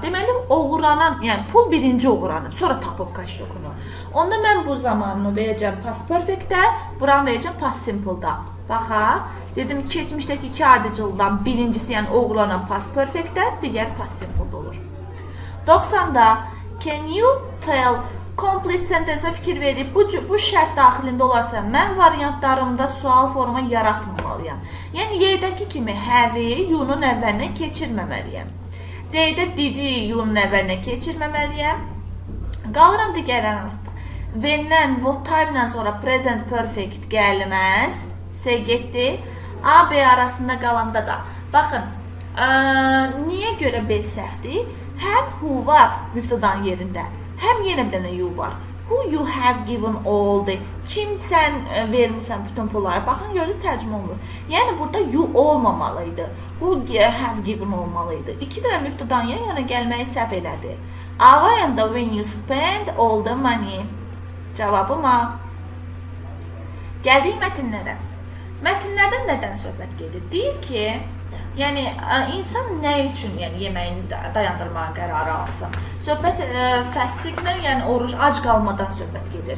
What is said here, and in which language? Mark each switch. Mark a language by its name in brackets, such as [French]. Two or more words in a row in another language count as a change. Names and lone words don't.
[Azerbaijani] Deməli oğuranan, yəni pul birinci oğuranır, sonra tapıb kaştokunu. Onda mən bu zamanını verəcəm [English] past perfectdə, [Azerbaijani] buranı verəcəm [English] past simple'da. [Azerbaijani] Baxa, dedim keçmişdəki iki ardıcıldan birincisi, yəni oğuranan [English] past perfectdə, [Azerbaijani] digər [English] past simple'da [Azerbaijani] olur. 90-da [English] can you tell complete sentence-ə [Azerbaijani] fikir verib, bu şərt daxilində olarsa, mən variantlarımda sual forma yaratmamalıyam. Yəni, Y-dəki kimi have-i you-nun əvvəlinə keçirməməliyəm. D-də did-i you-nun əvvəlinə keçirməməliyəm. Qalıram digər ərazda. When-dən, [English] what time-dən [Azerbaijani] sonra [English] present perfect [Azerbaijani] gəlməz. S getdi. A, B arasında qalanda da. Baxın, niyə görə B səhvdir? Həm who var mübtədanın yerində. Həm yenə bir dənə you var. [English] Who you have given all the. [Azerbaijani] Kim sən vermirsən bütün pulları. Baxın, görürüz tərcümə olunur. Yəni, burada you olmamalıydı. [English] Who have given [Azerbaijani] olmalıydı. İki dənə mübtədanın yana gəlməyi səhv elədi. [English] A-da when you spend all the money. [Azerbaijani] Cavabım A. Gəldik mətinlərə. Mətinlərdən nədən söhbət gedir? Deyir ki, yəni insan nə üçün yeməyini dayandırmağa qərarı alsın? Söhbət fastingdən, yəni oruç, ac qalmadan söhbət gedir.